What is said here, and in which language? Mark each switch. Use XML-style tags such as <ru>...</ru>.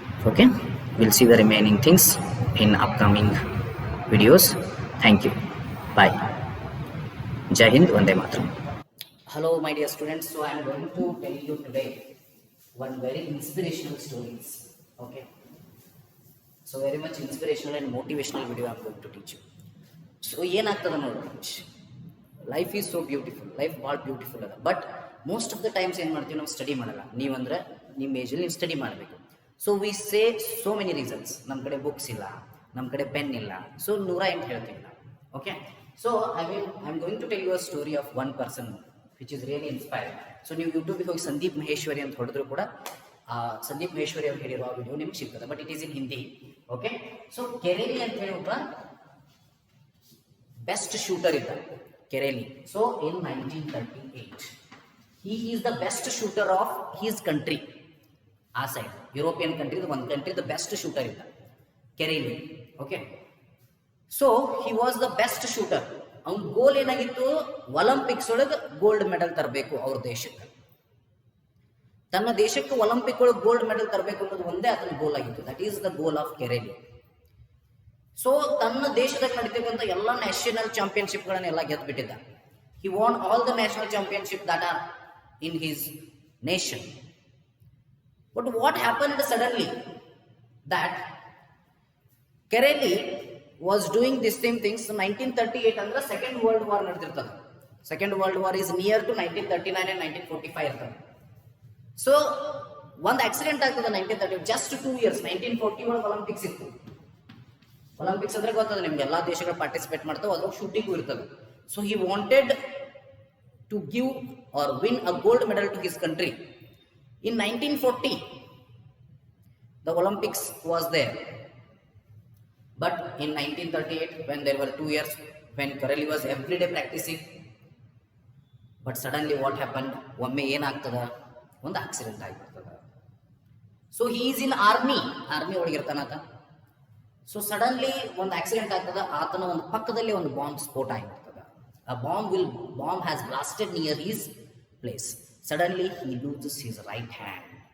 <en>Okay, we'll see the remaining things in upcoming videos. Thank you. Bye. Jai Hind, Vande Mataram. Hello my dear students, so I am going to tell you today one very inspirational stories. Okay, so very much inspirational and motivational video I am going to teach you.</en> <kn>So ಏನಾಗ್ತದೆ ನೋಡಿ,</kn> <en>life is so beautiful,</en> <kn>life ಭಾಳ beautiful ಅದ.</kn> <en>but most of the times</en> <kn>ಏನು ಮಾಡ್ತೀವಿ, ನಾವು study ಮಾಡಲ್ಲ. ನೀವಂದ್ರೆ ನಿಮ್ಮ ಏಜಲ್ಲಿ ನೀವು ಸ್ಟಡಿ ಮಾಡಬೇಕು.</kn> <en>so we say so many reasons,</en> <kn>ನಮ್ಮ ಕಡೆ ಬುಕ್ಸ್ ಇಲ್ಲ, ನಮ್ಮ ಕಡೆ ಪೆನ್ ಇಲ್ಲ, ಸೊ 108 ಹೇಳ್ತೀವಿ ನಾವು.</kn> <en>Okay, so I am going to tell you a story of one person which is really inspiring.</en> <kn>So ನೀವು ಯೂಟ್ಯೂಬಿಗೆ ಹೋಗಿ ಸಂದೀಪ್ ಮಹೇಶ್ವರಿ ಅಂತ ಹೊಡೆದ್ರು ಕೂಡ ಸಂದೀಪ್ ಮಹೇಶ್ವರಿ ಅವ್ರು ಹೇಳಿರೋ ಆ ವಿಡಿಯೋ ನಿಮ್ಗೆ ಸಿಗ್ತದೆ,</kn> <en>But it is in Hindi.</en> <kn>Okay, so ಕೆರೆಲಿ ಅಂತ ಹೇಳಿ ಒಬ್ಬ ಬೆಸ್ಟ್ ಶೂಟರ್ ಇದ್ದ, ಕೆರೆಲಿ.</kn> <en>So in 1938 he is the best shooter of his country.</en> <kn>ಆ ಸೈಡ್ ಯುರೋಪಿಯನ್ ಕಂಟ್ರಿ, ಒಂದು ಕಂಟ್ರಿ ದ ಬೆಸ್ಟ್ ಶೂಟರ್ ಇದ್ದ ಕೆರೆಲಿ.</kn> <en>Okay, so he was the best shooter.</en> <kn>ಅವ್ನ ಗೋಲ್ ಏನಾಗಿತ್ತು, Olympics ಒಳಗೆ ಗೋಲ್ಡ್ ಮೆಡಲ್ ತರಬೇಕು ಅವ್ರ ದೇಶಕ್ಕೆ. ತನ್ನ ದೇಶಕ್ಕೆ ಒಲಿಂಪಿಕ್ ಒಳಗೆ ಗೋಲ್ಡ್ ಮೆಡಲ್ ತರಬೇಕು ಅನ್ನೋದು ಒಂದೇ ಅದನ್ನ ಗೋಲ್ ಆಗಿತ್ತು.</kn> <en>That is the goal of Karoly.</en> <kn>So ತನ್ನ ದೇಶದಲ್ಲಿ ನಡೀತಕ್ಕಂಥ ಎಲ್ಲ national ಚಾಂಪಿಯನ್ಶಿಪ್ಗಳನ್ನೆಲ್ಲ ಗೆದ್ದುಬಿಟ್ಟಿದ್ದ.</kn> <en>He won all the national championship that are in his nation. But what happened suddenly, that Kerala was doing the same things.</en> <kn>1938 ಅಂದ್ರೆ second world war ನಡೆದಿರ್ತದೆ.</kn> <en>Second world war is near to 1939 and 1945 ಇರ್ತದೆ.</en> <kn>So ಒಂದು accident ಆಗ್ತದೆ 1930,</kn> <en>Just 2 years.</en> <kn>1940 ಒಳಗೆ Olympics ಇತ್ತು. Olympics ಅಂದ್ರೆ ಗೊತ್ತದ ನಿಮ್ಗೆ, ಎಲ್ಲಾ ದೇಶಗಳು ಪಾರ್ಟಿಸಿಪೇಟ್ ಮಾಡ್ತಾವೆ, ಅದ್ರೊಳಗೆ ಶೂಟಿಂಗು ಇರ್ತದೆ.</kn> <en>So he wanted to give or win a gold medal to his country. In 1940, the Olympics was there. But in 1938, when there were 2 years, when Kerala was every day practicing, but suddenly what happened?</en> <kn>ಒಮ್ಮೆ ಏನಾಗ್ತದ, ಒಂದು accident ಆಗಿರ್ತದ.</kn> <en>So he is in army ಒಳಗಿರ್ತಾನಾತ.</en> <kn>So suddenly ಒಂದು accident ಆಗ್ತದ, ಆತನ ಒಂದು ಪಕ್ಕದಲ್ಲಿ ಒಂದು ಬಾಂಬ್ ಸ್ಫೋಟ ಆಗಿರ್ತದ.</kn> <en>A bomb has blasted near his place. Suddenly he loses his right hand.</en>